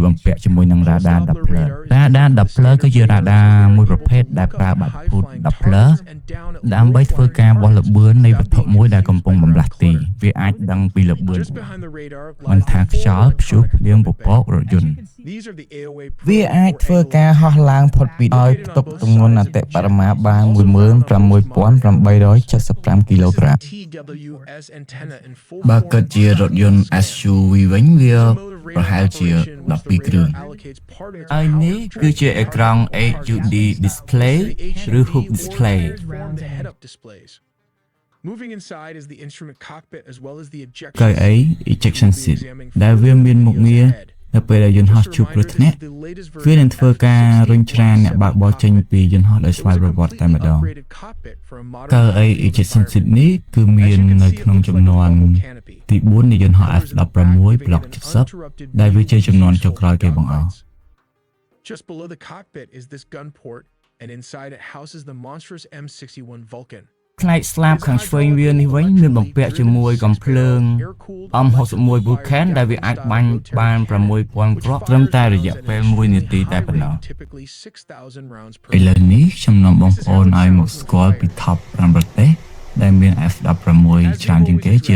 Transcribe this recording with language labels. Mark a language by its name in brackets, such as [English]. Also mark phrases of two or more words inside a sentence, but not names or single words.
[Khmer] បំពាក់ជាមួយនឹងរ៉ាដា Doppler រ៉ាដា Doppler គឺជារ៉ាដាមួយប្រភេទដែលប្រើបាតុភូត Doppler ដើម្បីធ្វើការបោះល្បឿននៃវត្ថុមួយដែលកំពុងបំលាស់ទីវាអាចដឹងពីល្បឿនមិនថាខ្យល់ព្យុះភ្លៀងពពករថយន្តវាអាចធ្វើការហោះឡើងផុតពីឲ្យផ្ទុកទម្ងន់អតិបរមាបាន 16,875 គីឡូក្រាម បើគិតជារថយន្ត SUV វិញវាប្រហែលជា 12 គ្រឿងហើយនេះគឺជាអេក្រង់ [English] HUD display [Khmer] ឬ [English] Hook display Moving inside is the instrument cockpit as well as the ejection seat [Khmer] ដែលវាមានមុខងារនៅពេលដែលយន្តហោះជួបគ្រោះថ្នាក់វានឹងធ្វើការរុញច្រានអ្នកបើកបរចេញពីយន្តហោះដោយស្វ័យប្រវត្តិតែម្ដង [English] ejection seat [Khmer] នេះគឺមាននៅក្នុងចំនួនទី4នៃយន្តហោះ F16 Block 70ដែលវាជាចំនួនចុងក្រោយគេបង្អស់ [English] Just below the cockpit is this gun port and inside it houses the monstrous M61 Vulcan. [Khmer] ផ្នែកស្លាបខាងឆ្វេងវានេះវិញមានបំពាក់ជាមួយកំភ្លើង M61 Vulcan ដែលវាអាចបាញ់បាន 6,000 គ្រាប់ត្រឹមតែរយៈពេល 1 នាទី តែប៉ុណ្ណោះឥឡូវនេះខ្ញុំនាំបងប្អូនឲ្យមកស្គាល់ពី Top 5 ប្រទេសដែលមាន F16 ច្រើនជាងគេជា